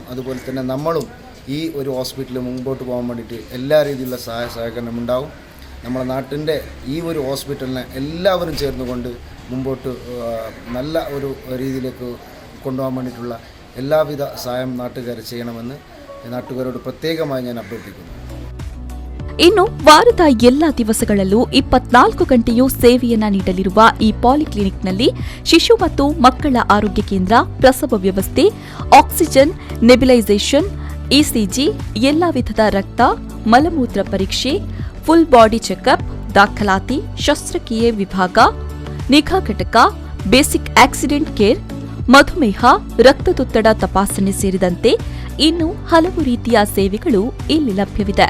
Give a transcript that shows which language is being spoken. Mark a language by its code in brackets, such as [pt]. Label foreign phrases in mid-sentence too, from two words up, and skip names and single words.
[ml] അതുപോലെ തന്നെ നമ്മളും ഈ ഒരു ഹോസ്പിറ്റൽ മുമ്പോട്ട് പോകാൻ വേണ്ടിയിട്ട് എല്ലാ രീതിയിലുള്ള സഹകരണം ഉണ്ടാവും. നമ്മുടെ നാട്ടിൻ്റെ ഈ ഒരു ഹോസ്പിറ്റലിനെ എല്ലാവരും ചേർന്നുകൊണ്ട് മുമ്പോട്ട് നല്ല ഒരു രീതിയിലേക്ക് കൊണ്ടുപോകാൻ വേണ്ടിയിട്ടുള്ള എല്ലാവിധ സഹായം നാട്ടുകാർ ചെയ്യണമെന്ന് നാട്ടുകാരോട് പ്രത്യേകമായി ഞാൻ അഭ്യർത്ഥിക്കുന്നു. [kn] ಇನ್ನು ವಾರದ ಎಲ್ಲಾ ದಿವಸಗಳಲ್ಲೂ 24 ಗಂಟೆಯೂ ಸೇವೆಯನ್ನ ನೀಡಲಿರುವ ಈ ಪಾಲಿಕ್ಲಿನಿಕ್ನಲ್ಲಿ ಶಿಶು ಮತ್ತು ಮಕ್ಕಳ ಆರೋಗ್ಯ ಕೇಂದ್ರ, ಪ್ರಸವ ವ್ಯವಸ್ಥೆ, ಆಕ್ಸಿಜನ್, ನೆಬ್ಯುಲೈಸೇಷನ್, ಇಸಿಜಿ, ಎಲ್ಲಾ ವಿಧದ ರಕ್ತ, ಮಲಮೂತ್ರ ಪರೀಕ್ಷೆ, ಫುಲ್ ಬಾಡಿ ಚೆಕಪ್, ದಾಖಲಾತಿ, ಶಸ್ತ್ರಕ್ರಿಯೆ ವಿಭಾಗ, ನಿಗಾ ಘಟಕ, ಬೇಸಿಕ್ ಆಕ್ಸಿಡೆಂಟ್ ಕೇರ್, ಮಧುಮೇಹ, ರಕ್ತದೊತ್ತಡ ತಪಾಸಣೆ ಸೇರಿದಂತೆ ಇನ್ನು ಹಲವು ರೀತಿಯ ಸೇವೆಗಳು ಇಲ್ಲಿ ಲಭ್ಯವಿದೆ.